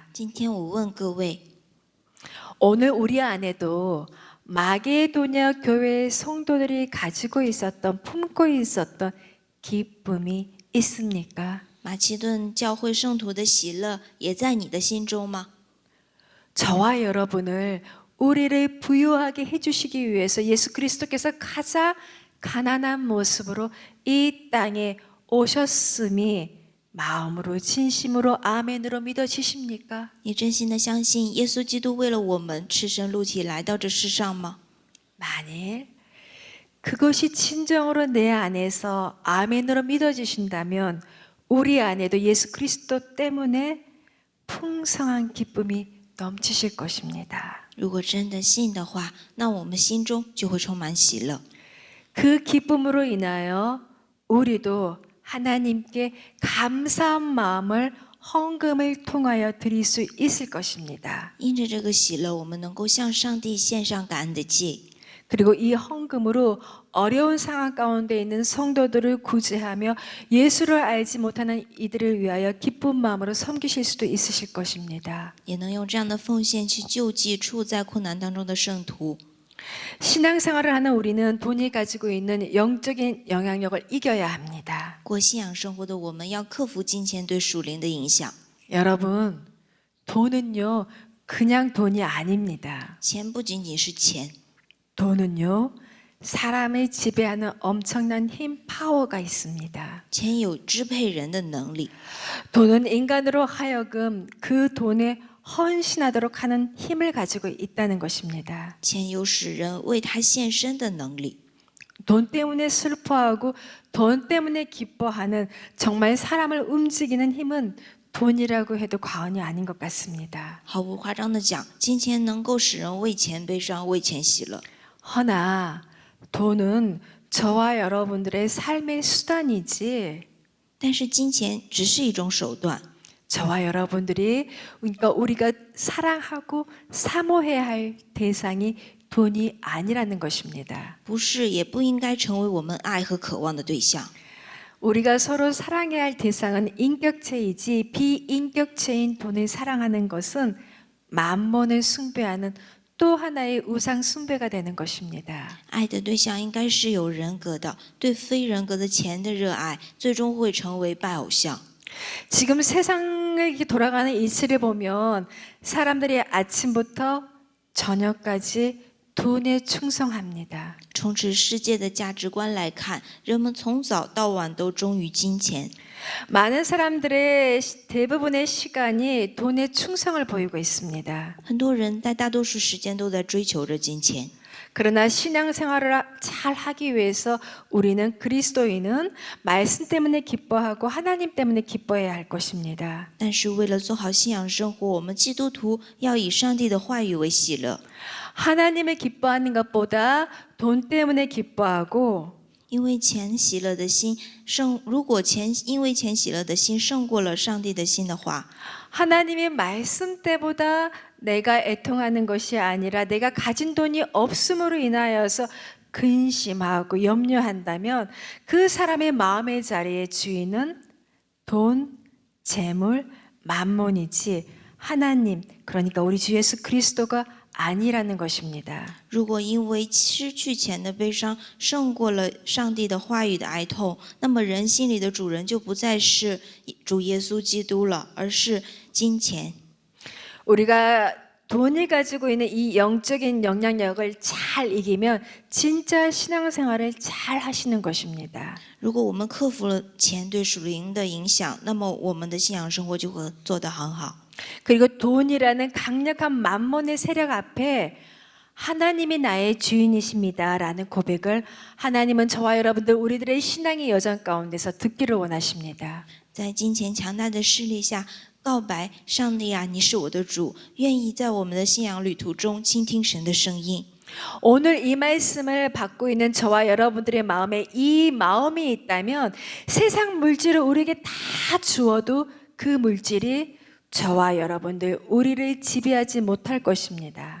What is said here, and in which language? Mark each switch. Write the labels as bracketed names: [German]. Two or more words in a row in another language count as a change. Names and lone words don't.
[Chinese] 今天我问各位， [Korean] 오늘 우리 안에도 마게도냐 교회 성도들이 가지고 있었던 품고 있었던 기쁨이 있습니까? [Chinese] 马其顿教会圣徒的喜乐也在你的心中吗？ [Korean] 저와 여러분을 우리를 부유하게 해주시기 위해서 예수 그리스도께서 가장 가난한 모습으로 이 땅에 오셨음이 마음으로 진심으로 아멘으로 믿어지십니까? [Chinese] 你真心的相信耶稣基督为了我们赤身露体来到这世上吗？ [Korean] 만일 그것이 진정으로 내 안에서 아멘으로 믿어지신다면 우리 안에도 예수 그리스도 때문에 풍성한 기쁨이 넘치실 것입니다. [Chinese] 如果真的信的话，那我们心中就会充满喜乐。 [Korean] 그 기쁨으로 인하여 우리도 하나님께 감사한 마음을 헌금을 통하여 드릴 수 있을 것입니다. [Chinese] 因着这个喜乐，我们能够向上帝献上感恩的祭。 [Korean] 그리고 이 헌금으로 어려운 상황 가운데 있는 성도들을 구제하며 예수를 알지 못하는 이들을 위하여 기쁜 마음으로 섬기실 수도 있으실 것입니다. [Chinese] 也能用这样的奉献去救济处在困难当中的圣徒。 [Korean] 신앙생활을 하는 우리는 돈이 가지고 있는 영적인 영향력을 이겨야 합니다. [Chinese] 过信仰生活的我们要克服金钱对属灵的影响。 [Korean] 여러분, 돈은요 그냥 돈이 아닙니다. [Chinese] 钱不仅仅是钱， [Korean] 돈은요 사람을 지배하는 엄청난 힘, 파워가 있습니다. [Chinese] 钱有支配人的能力。 [Korean] 돈은 인간으로 하여금 그 돈에 헌신하도록 하는 힘을 가지고 있다는 것입니다. [Chinese] 钱有使人为他献身的能力。 [Korean] 돈 때문에 슬퍼하고 돈 때문에 기뻐하는 정말 사람을 움직이는 힘은 돈이라고 해도 과언이 아닌 것 같습니다. [Chinese] 毫不夸张的讲，金钱能够使人为钱悲伤，为钱喜乐。 [Korean] 허나 돈은 저와 여러분들의 삶의 수단이지 [Chinese] 但是金钱只是一种手段， [Korean] 저와 여러분들이 그러니까 우리가 사랑하고 사모해야 할 대상이 돈이 아니라는 것입니다. [Chinese] 不是也不应该成为我们爱和渴望的对象。 [Korean] 우리가 서로 사랑해야 할 대상은 인격체이지 비인격체인 돈을 사랑하는 것은 만몬을 숭배하는 또 하나의 우상 숭배가 되는 것입니다. [Chinese] 爱的对象应该是有人格的，对非人格的钱的热爱，最终会成为拜偶像。 [Korean] 지금 세상을 이렇게 돌아가는 이치를 보면 사람들이 아침부터 저녁까지 돈에 충성합니다. [Chinese] 从此世界的价值观来看，人们从早到晚都忠于金钱。 [Korean] 많은 사람들의 대부분의 시간이 돈에 충성을 보이고 있습니다. [Chinese] 很多人在大多数时间都在追求着金钱， [Korean] 그러나 신앙생활을 잘 하기 위해서 우리는 그리스도인은 말씀 때문에 기뻐하고 하나님 때문에 기뻐해야 할 것입니다. [Chinese] 但是为了做好信仰生活，我们基督徒要以上帝的话语为喜乐。 [Korean] 하나님을 기뻐하는 것보다 돈 때문에 기뻐하고 [Chinese] 因为钱喜乐的心如果因为钱喜乐的心胜过了上帝的心的话， [Korean] 하나님의 말씀 때보다 내가 애통하는 것이 아니라 내가 가진 돈이 없음으로 인하여서 근심하고 염려한다면 그 사람의 마음의 자리의 주인은 돈, 재물, 만몬이지 하나님, 그러니까 우리 주 예수 그리스도가 아니라는 것입니다. [Chinese] 如果因为失去钱的悲伤胜过了上帝的话语的哀痛，那么人心里的主人就不再是主耶稣基督了，而是金钱。 [Korean] 우리가 돈이 가지고 있는 이 영적인 영향력을 잘 이기면 진짜 신앙생활을 잘 하시는 것입니다. [Chinese] 如果我们克服了钱对属灵的影响，那么我们的信仰生活就会做得很好。 [Korean] 그리고 돈이라는 강력한 만몬의 세력 앞에 하나님이 나의 주인이십니다라는 고백을 하나님은 저와 여러분들 우리들의 신앙의 여정 가운데서 듣기를 원하십니다. [Chinese] 在金钱强大的势力下，告白上帝啊，你是我的主，愿意在我们的信仰旅途中倾听神的声音。 [Korean] 오늘 이 말씀을 받고 있는 저와 여러분들의 마음에 이 마음이 있다면 세상 물질을 우리에게 다 주어도 그 물질이 저와 여러분들 우리를 지배하지 못할 것입니다.